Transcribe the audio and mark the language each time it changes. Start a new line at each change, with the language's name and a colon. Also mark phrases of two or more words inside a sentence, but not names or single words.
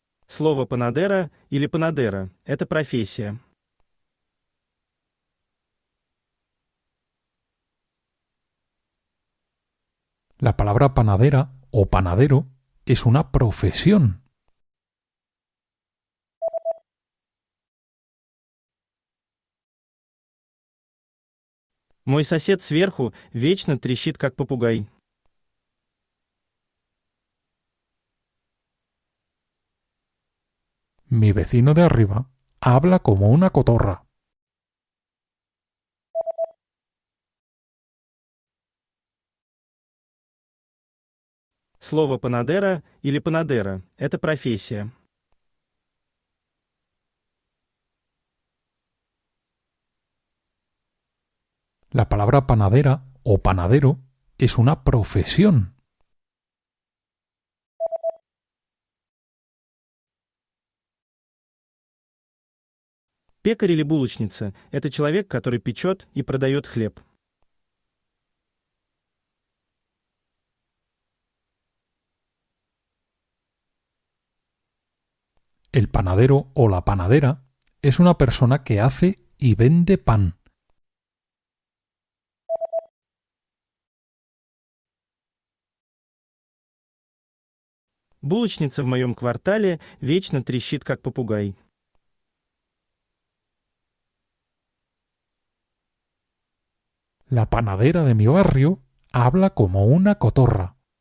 Russian: Слово «панадера» или «панадера» — это профессия.
Spanish: La palabra panadera o panadero es una profesión.
Russian: Мой сосед сверху вечно трещит, как попугай.
Spanish: Mi vecino de arriba habla como una cotorra.
Russian: Слово «панадера» или «панадера» — это профессия.
Spanish: La palabra panadera o panadero es una profesión.
Russian: Пекарь или булочница — это человек, который печет и продает хлеб.
Spanish: El panadero o la panadera es una persona que hace y vende pan.
Russian: Булочница в моем квартале вечно трещит, как попугай.
Spanish: La panadera de mi barrio habla como una cotorra.